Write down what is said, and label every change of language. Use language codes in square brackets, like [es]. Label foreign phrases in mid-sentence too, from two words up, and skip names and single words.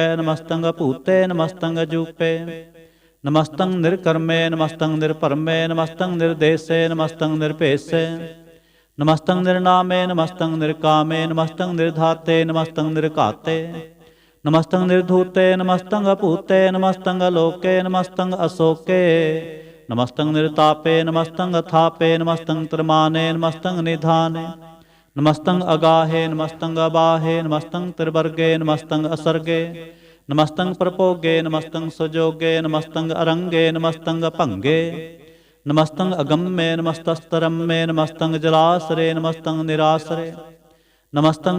[bra] ਨਮਸਤੰ ਭੂਤੇ, ਨਮਸਤੰ ਜੂਪੇ। ਨਮਸਤੰ ਨਿਰਕਰਮੇ, ਨਮਸਤੰ ਨਿਰਭਰਮੇ। ਨਮਸਤੰ ਨਿਰਦੇਸੇ, ਨਮਸਤੰ ਨਿਰਭੇਸੇ। ਨਮਸਤੰ ਨਿਰਨਾਮੇ, ਨਮਸਤੰ ਨਿਰਕਾਮੇ। ਨਮਸਤੰ ਨਿਰਧਾਤੇ, ਨਮਸਤੰ ਨਿਰਘਾਤੇ। ਨਮਸਤੰ ਨਿਰਧੂਤੇ, ਨਮਸਤੰ ਅਭੂਤੇ। ਨਮਸਤੰ ਅਲੋਕੇ, ਨਮਸਤੰ ਅਸੋਕੇ। नमस्तं निर्तापे नमस्तं अथापे नमस्तं त्रिमाने नमस्तं निधाने नमस्तं अगाहे नमस्तं अबाहे नमस्तं त्रिवर्गे नमस्तं असर्गे नमस्तं प्रपोगे नमस्तं सुजोगे नमस्तं अरंगे नमस्तं अभंगे नमस्तं अगम्ये नमस्तस्तरम्ये नमस्तं जलासरे नमस्तं निरासरे नमस्तं